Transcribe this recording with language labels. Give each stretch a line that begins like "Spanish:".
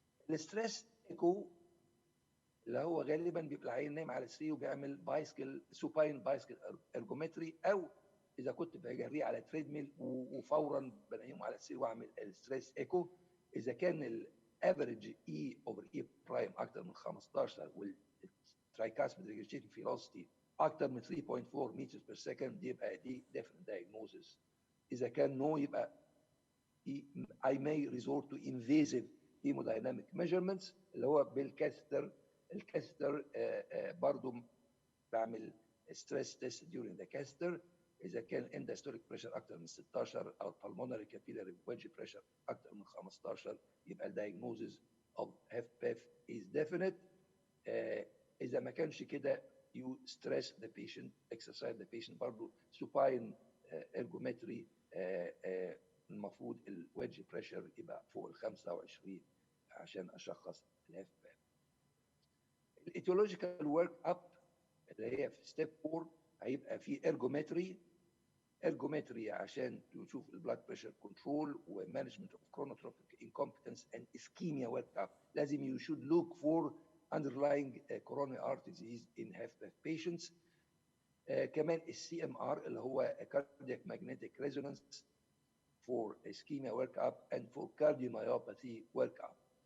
Arabic: الستريس ايكو اللي هو غالبا بيبقى العيان نايم على السرير وبيعمل بايسكل سوباين بايسكل ارجومتري، او اذا كنت بجريه على تريدميل وفورا بنيمه على السرير واعمل الستريس ايكو. اذا كان الافريج اي اوفر اي برايم اكتر من 15 والترايكاسبيد ريجرجيتنج فيلوسيتي اكتر من 3.4 متر بير سكند يبقى دي ديفينيت دايجنوزس. اذا كان نو يبقى
English: I may resort to invasive hemodynamic measurements
Arabic: اللي هو بالكاستر. الكاستر برضو بعمل ستريس تيست
English: during the caster.
Arabic: اذا كان اندستوليك بريشر اكتر من 16 او
English: pulmonary capillary wedge pressure
Arabic: اكتر من 15 يبقى
English: diagnosis of HFpEF is definite.
Arabic: اذا ما كانش كده
English: you stress the patient, exercise the patient
Arabic: برضه
English: supine ergometry.
Arabic: المفروض الويدج بريشر يبقى فوق ال 25 عشان اشخص الهاف باف. الايتيولوجيكال ورك اب اللي هي في ستيب 4 هيبقى في ergometry عشان تشوف البلاد بريشر كنترول ومانجمنت اوف
English: chronotropic incompetence and ischemia work up.
Arabic: لازم
English: you should look for underlying coronary artery disease in HFpEF patients.
Arabic: كمان السي ام ار اللي هو
English: cardiac magnetic resonance for ischemia work up and for cardiomyopathy work up.